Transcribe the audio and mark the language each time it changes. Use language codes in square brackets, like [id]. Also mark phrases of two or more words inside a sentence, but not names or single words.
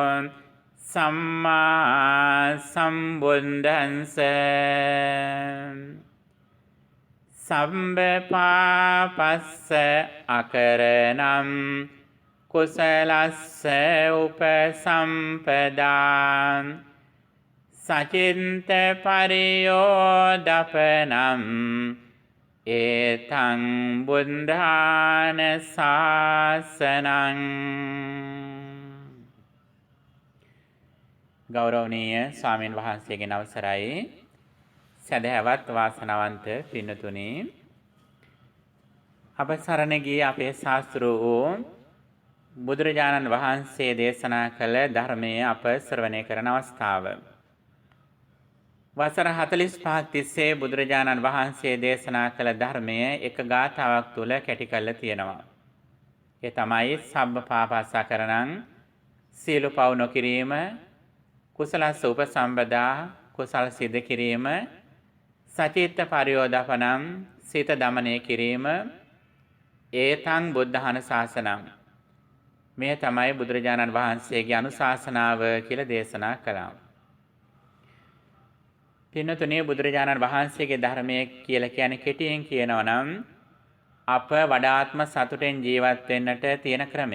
[pi] सम्मा सम्बुद्धंस सम्बपापस्स अकरणं कुशलस्स उपसम्पदां सचिन्त परियोदपनं एतं बुद्धान शासनं [si] ගෞරවනීය ස්වාමීන් වහන්සේගෙන් අවසරයි. සදහැවත් වාසනාවන්ත පින්නතුනි, අප සරණ ගියේ අපේ ශාස්ත්‍ර වූ බුදුරජාණන් වහන්සේ දේශනා කළ ධර්මයේ අප ශ්‍රවණය කරන අවස්ථාව. වසර 45ක් තිස්සේ බුදුරජාණන් වහන්සේ දේශනා කළ ධර්මය එක ගාථාවක් තුල කැටි කරලා තියෙනවා. ඒ තමයි [pi] සබ්බ පාපස්සකරණං, [si] සීල පව් නොකිරීම, [pi] කුසලස්ස උපසම්පදා, [si] කුසල් සිද්ධ කිරීම, [pi] සචිත්ත පරියෝදපණං, [si] සිත දමනය කිරීම, [pi] ඒතං බුද්ධහන ශාසනං. [si] මේ තමයි බුදුරජාණන් වහන්සේගේ අනුශාසනාව කියලා දේශනා කළා. පින්නතුනේ, බුදුරජාණන් වහන්සේගේ ධර්මයේ කියලා කියන්නේ කෙටියෙන් කියනවා නම් අප වඩාත්ම සතුටෙන් ජීවත් වෙන්නට තියෙන ක්‍රමය.